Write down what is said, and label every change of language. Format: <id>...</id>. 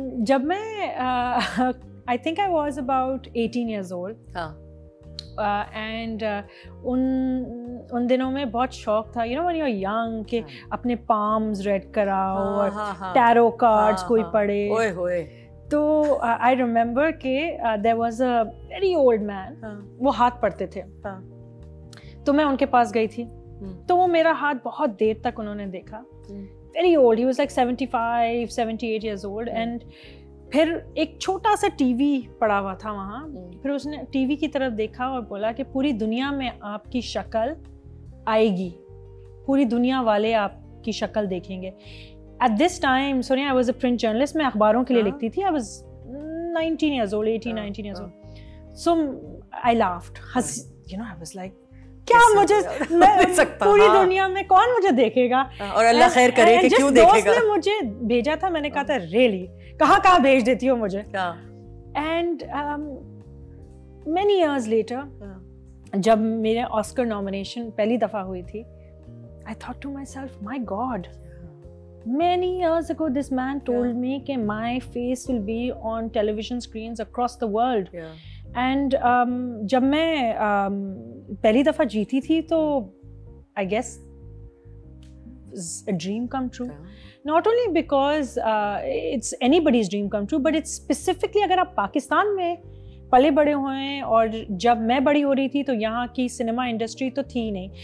<ur>جب میں</ur> <en>I think I was about 18 years old.</en> <ur>ہاں. اینڈ ان دنوں میں بہت شوق تھا</ur> <en>when you're young</en> <ur>کہ اپنے پامز ریڈ کراؤ اور ٹیرو کارڈز کوئی پڑھے. تو</ur> <en>I remember</en> <ur>کہ</ur> <en>there was a very old man,</en> <ur>وہ ہاتھ پڑھتے تھے, تو میں ان کے پاس گئی تھی. تو وہ میرا ہاتھ بہت دیر تک انہوں نے دیکھا.</ur> <en>very old, he was like 75, 78 years old.</en> <ur>And پھر ایک چھوٹا سا ٹی وی پڑا ہوا تھا وہاں. پھر اس نے ٹی وی کی طرف دیکھا اور بولا کہ پوری دنیا میں آپ کی شکل آئے گی, پوری دنیا والے آپ کی شکل دیکھیں گے.</ur> <en>at this time Sonia I was a print journalist,</en> <ur>میں اخباروں کے لیے لکھتی تھی.</ur> <en>I was 19 years old, 18, 19 years old. So I laughed. I was like</en> <ur>کیا مجھے پوری دنیا میں کون مجھے دیکھے گا, اور اللہ خیر کرے کہ کیوں دیکھے گا. جس دوست نے مجھے بھیجا تھا میں نے کہا تھا ریئلی کہاں بھیج دیتی ہو مجھے.</ur> <en>and many years later</en> <ur>جب میرے آسکر نامینیشن پہلی دفعہ ہوئی تھی,</ur> <en>I thought to myself, my God, many years ago this man told me</en> <ur>کہ</ur> <en>my face will be on television screens across the world.</en> <ur>And جب میں پہلی دفعہ جیتی تھی تو</ur> <en>I guess a dream come true. Not only because it's anybody's dream come true, but it's specifically</en> <ur>اگر آپ پاکستان میں پلے بڑے ہوئے ہیں, اور جب میں بڑی ہو رہی تھی تو یہاں کی سنیما انڈسٹری تو تھی نہیں.</ur>